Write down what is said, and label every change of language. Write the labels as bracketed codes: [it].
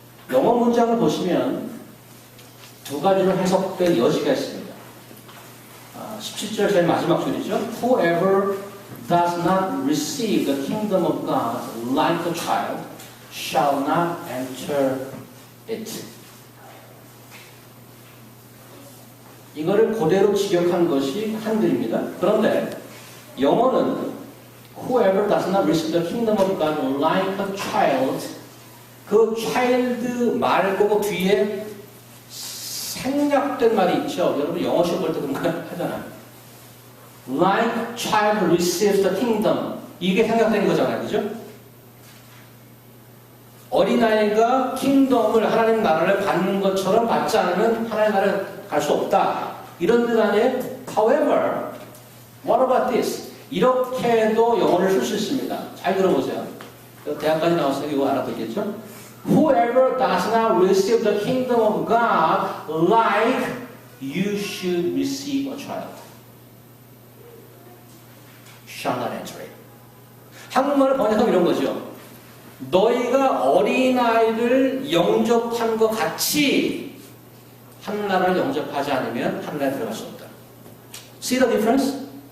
[ko] 영어 문장을 보시면 두 가지로 해석될 여지가 있습니다. 17절 제일 마지막 줄이죠. [en] Whoever does not receive the kingdom of God like a child shall not enter it. [ko] 이거를 그대로 직역한 것이 한글입니다. 그런데 영어는 [en] Whoever does not receive the kingdom of God like a child, [ko] 그 child 말고 뒤에 생략된 말이 있죠. 여러분 영어 시험 볼 때 그런 거 하잖아요. [en] Like child receives the kingdom. [ko] 이게 생략된 거잖아요. 그죠? 어린아이가 킹덤을 하나님 나라를 받는 것처럼 받지 않으면 하나님 나라를 갈 수 없다. 이런 뜻 아니에요? [en] However, what about this? [ko] 이렇게도 영어를 쓸 수 있습니다. 잘 들어보세요. 대학까지 나왔으니까 이거 알아듣겠죠? [en] Whoever does not receive the kingdom of God like you should receive a child shall not enter it. [ko] 한국말을 번역하면 이런 거죠. 너희가 어린아이를 영접한 것 같이 하늘나라를 영접하지 않으면 하늘나라에 들어갈 수 없다. [en] See the difference?